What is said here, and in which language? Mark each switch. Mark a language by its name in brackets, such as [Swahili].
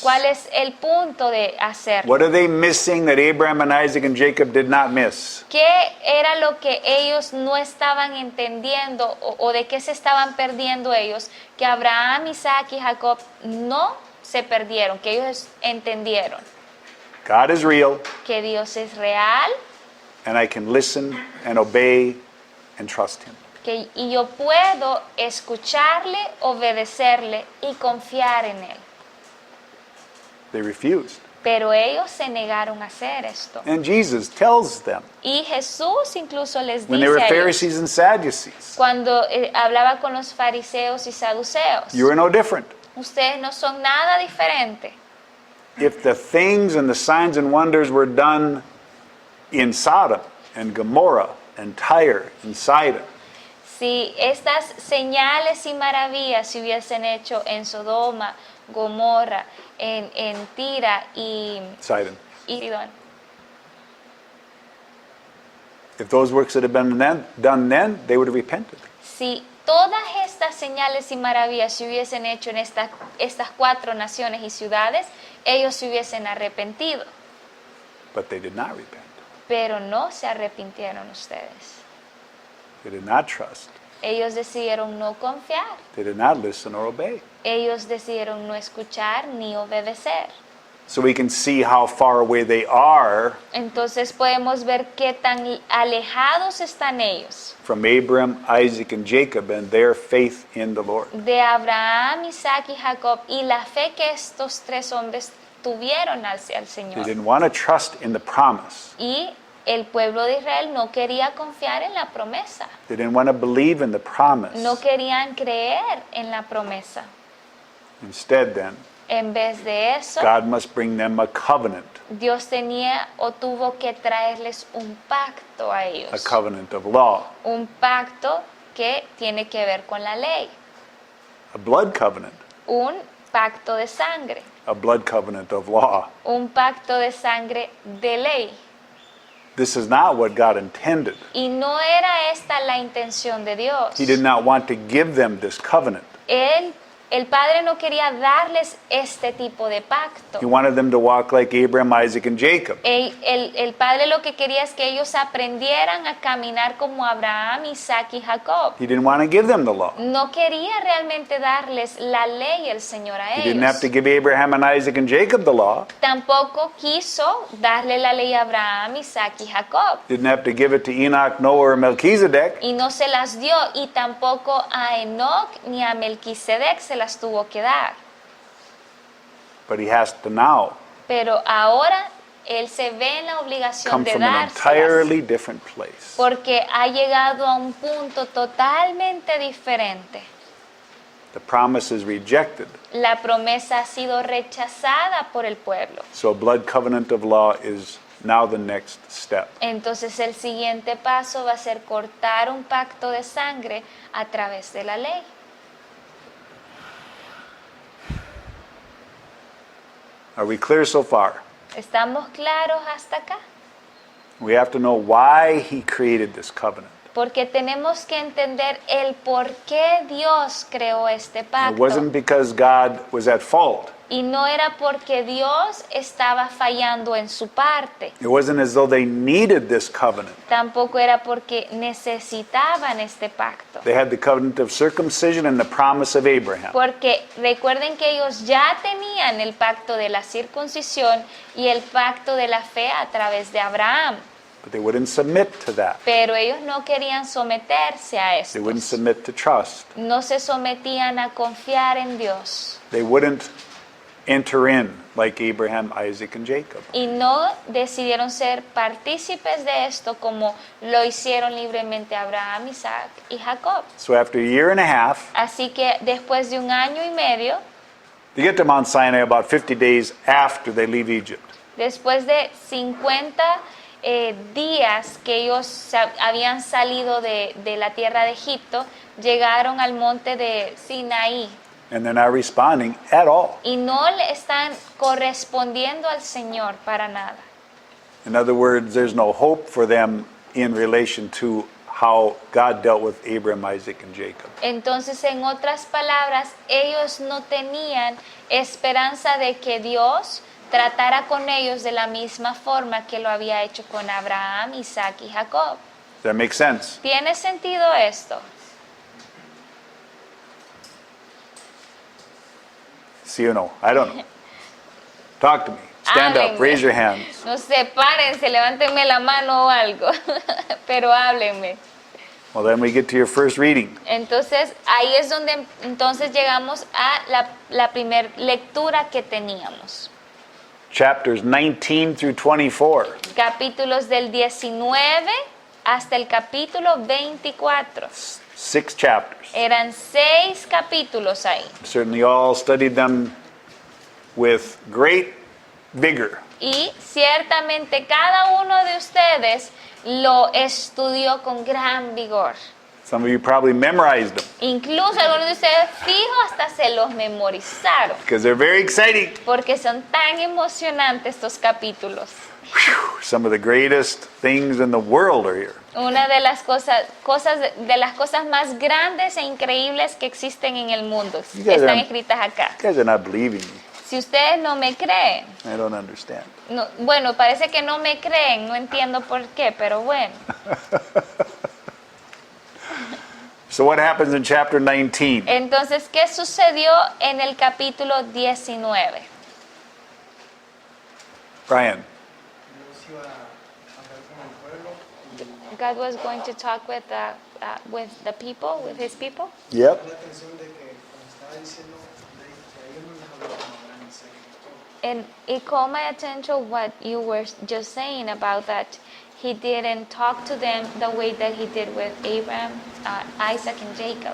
[Spanish] ¿Cuál es el punto de hacerlo? [English] What are they missing that Abraham and Isaac and Jacob did not miss? [Spanish] ¿Qué era lo que ellos no estaban entendiendo o de qué se estaban perdiendo ellos? Que Abraham, Isaac y Jacob no se perdieron, que ellos entendieron [English] God is real, [Spanish] que Dios es real [English] and I can listen and obey and trust Him. [Spanish] y yo puedo escucharle, obedecerle y confiar en Él. [English] They refused. [Spanish] Pero ellos se negaron a hacer esto. [English] And Jesus tells them [Spanish] Y Jesús incluso les [English] when they were [Spanish] dice a ellos, [English] Pharisees and Sadducees, [Spanish] cuando hablaba con los fariseos y saduceos, [English] you are no different. [Spanish] ustedes no son nada diferente. [English] If the things and the signs and wonders were done in Sodom and Gomorrah and Tyre and Sidon, [Spanish] Si estas señales y maravillas se hubiesen hecho en Sodoma, Gomorra, en Tira y [English] Sidon. [Spanish] Sidón, [English] If those works had been done then, they would have repented. [Spanish] si todas estas señales y maravillas se hubiesen hecho en estas 4 naciones y ciudades, ellos se hubiesen arrepentido, [English] But they did not repent. [Spanish] pero no se arrepintieron ustedes. [English] They did not trust. [Spanish] Ellos decidieron no confiar. [English] They did not listen or obey. [Spanish] Ellos decidieron no escuchar ni obedecer. [English] So we can see how far away they are [Spanish] Entonces podemos ver qué tan alejados están ellos [English] from Abraham, Isaac, and Jacob and their faith in the Lord. [Spanish] de Abraham, Isaac y Jacob y la fe que estos 3 hombres tuvieron hacia el [English] They [Spanish] Señor. [English] didn't want to trust in the promise. [Spanish] Y el pueblo de Israel no quería confiar en la promesa. [English] They didn't want to believe in the promise. [Spanish] No querían creer en la promesa. [English] Instead, then, [Spanish] En vez de eso, [English] God must bring them a covenant, [Spanish] Dios tenía o tuvo que traerles un pacto a [English] a [Spanish] ellos. [English] covenant of law, [Spanish] Un pacto que tiene que ver con la ley. [English] a blood covenant, [Spanish] Un pacto de sangre. [English] a blood covenant of law. [Spanish] Un pacto de sangre de ley. [English] This is not what God intended. [Spanish] Y no era esta la intención de Dios. [English] He did not want to give them this covenant. [Spanish] El Padre no quería darles este tipo de pacto. [English] He wanted them to walk like Abraham, Isaac, and Jacob. [Spanish] El Padre lo que quería es que ellos aprendieran a caminar como Abraham, Isaac y Jacob. [English] He didn't want to give them the law. [Spanish] No quería realmente darles la ley el Señor a [English] He didn't have [Spanish] ellos. [English] to give Abraham and Isaac and Jacob the law. [Spanish] Tampoco quiso darle la ley a Abraham, Isaac y Jacob. [English] Didn't have to give it to Enoch, Noah, or Melchizedek. [Spanish] Y no se las dio, y tampoco a Enoc ni a Melquisedec se las tuvo que dar. [English] But he has to now [Spanish] Pero ahora él se ve en la obligación [English] come [Spanish] de [English] from an [Spanish] dárselas, [English] entirely different place. [Spanish] porque ha llegado a un punto totalmente diferente. [English] The promise is rejected. [Spanish] La promesa ha sido rechazada por el pueblo. [English] So a blood covenant of law is now the next step. [Spanish] Entonces el siguiente paso va a ser cortar un pacto de sangre a través de la ley. [English] Are we clear so far? [Spanish] ¿Estamos claros hasta acá? [English] We have to know why he created this covenant. [Spanish] Porque tenemos que entender el por qué Dios creó este [English] It [Spanish] pacto. [English] wasn't because God was at fault. [Spanish] Y no era porque Dios estaba fallando en su parte. [English] It wasn't as though they needed this covenant. [Spanish] Tampoco era porque necesitaban este pacto. [English] They had the covenant of circumcision and the promise of Abraham. [Spanish] Porque recuerden que ellos ya tenían el pacto de la circuncisión y el pacto de la fe a través de Abraham. [English] But they wouldn't submit to that. [Spanish] Pero ellos no querían someterse a [English] They wouldn't [Spanish] esto. [English] submit to trust. [Spanish] No se sometían a confiar en Dios. [English] They wouldn't enter in like Abraham, Isaac, and Jacob. [Spanish] Y no decidieron ser partícipes de esto como lo hicieron libremente Abraham, Isaac y Jacob. [English] So after a year and a half, [Spanish] Así que después de 1 año y medio, [English] they get to Mount Sinai about 50 days after they leave Egypt. [Spanish] después de 50 días que ellos habían salido de la tierra de Egipto, llegaron al monte de Sinaí [English] And they're not responding at all. [Spanish] y no le están correspondiendo al Señor para nada. [English] In other words, there's no hope for them in relation to how God dealt with Abraham, Isaac, and Jacob. [Spanish] Entonces, en otras palabras, ellos no tenían esperanza de que Dios tratara con ellos de la misma forma que lo había hecho con Abraham, Isaac y Jacob. [English] Does that make sense? [Spanish] ¿Tiene sentido esto? [English] See or no? I don't know. Talk to me. Stand up. [Spanish] Háblenme. [English] Raise your hands. [Spanish] No sé, párense, levántenme la mano o algo, pero háblenme. [English] Well, then we get to your first reading. [Spanish] Entonces, ahí es donde entonces llegamos a la primera lectura que teníamos. [English] Chapters 19 through 24. [Spanish] Capítulos del 19 hasta el capítulo 24. [English] 6 chapters. [Spanish] Eran 6 capítulos ahí. [English] Certainly all studied them with great vigor. [Spanish] Y ciertamente cada uno de ustedes lo estudió con gran vigor. [English] Some of you probably memorized them [Spanish] Incluso algunos de ustedes fijo hasta se los memorizaron, [English] because they're very exciting. [Spanish] porque son tan emocionantes estos capítulos. [English] Whew, some of the greatest things in the world are here. [Spanish] Una de las de las cosas más grandes e increíbles que existen en el mundo [English] guys [Spanish] están [English] are- [Spanish] escritas acá. [English] You guys are not believing me. [Spanish] Si ustedes no me creen, [English] I don't understand. [Spanish] no, bueno, parece que no me creen, no entiendo por qué, pero bueno. [English] So what happens in chapter 19? [Spanish] Entonces, ¿qué sucedió en el capítulo 19? [English] Brian, [Spanish] Dios iba a hablar con el pueblo y [English] God was going to talk with the people, with his people. yep. [Spanish] llamó la atención de que, como estaba diciendo, que a ellos no les habló como Abraham, Isaac y Jacob. [English] And it caught my attention what you were just saying about that. He didn't talk to them the way that he did with Abraham, Isaac, and Jacob.